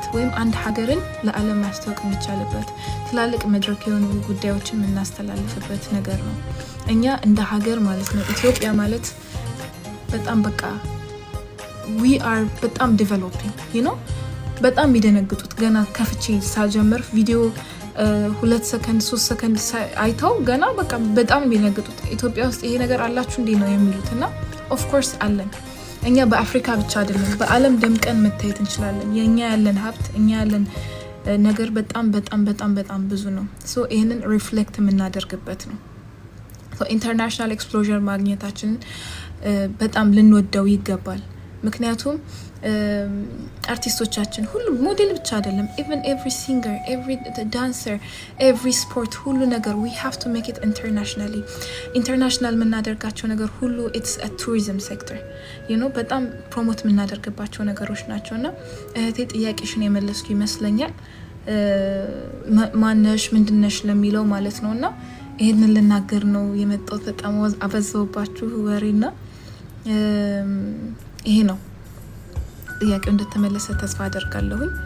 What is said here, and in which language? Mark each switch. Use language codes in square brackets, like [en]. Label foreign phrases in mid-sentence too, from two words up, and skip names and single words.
[am] ወይም አንድ ሀገርን ለዓለም ማስታወቅ የሚቻልበት ትላልቅ መድረክ የሆኑ ጉዳዮችን የምናስተላልፍበት ነገር ነው። እኛ እንደ ሀገር ማለት ነው ኢትዮጵያ ማለት በጣም በቃ [en] we are [am] በጣም ዴቨሎፒንግ በጣም የሚደነግጡት ገና ከፍቼ ሳጀምር ቪዲዮ 2 ሰከንድ 3 ሰከንድ አይተው ገና በቃ በጣም የሚደነግጡት ኢትዮጵያ ውስጥ ይሄ ነገር አላችሁ እንዴ ነው የሚሉት። እና ኦፍ ኮርስ አለን። እኛ በአፍሪካ ብቻ አይደለም በዓለም ደምቀን መታየት እንችላለን። የኛ ያለን ሀብት እኛ ያለን ነገር በጣም ብዙ ነው። ይሄንን ሪፍሌክት የምናደርግበት ነው። [en] international exposure [am] ማግኘታችን በጣም ልንወደው ይገባል። ምክንያቱም አርቲስቶቻችን ሁሉ ሞዴል ብቻ አይደለም [en] even every singer every dancer every sport [am] ሁሉ ነገር [en] we have to make it international [am] የምናደርጋቸው ነገር ሁሉ [en] it's a tourism sector [am] በጣም ፕሮሞት የምናደርግባቸው ነገሮች ናቸውና እህቴ ጥያቄሽን የመለስኩ ይመስለኛል። ማነሽ ምንድነሽ ለሚለው ማለት ነውና ይሄንን ልናገር ነው የመጣሁት። በጣም አበዛውባችሁ ወሬና ይሄ ነው ጥያቄው እንደተመለሰ ተስፋ አደርጋለሁ።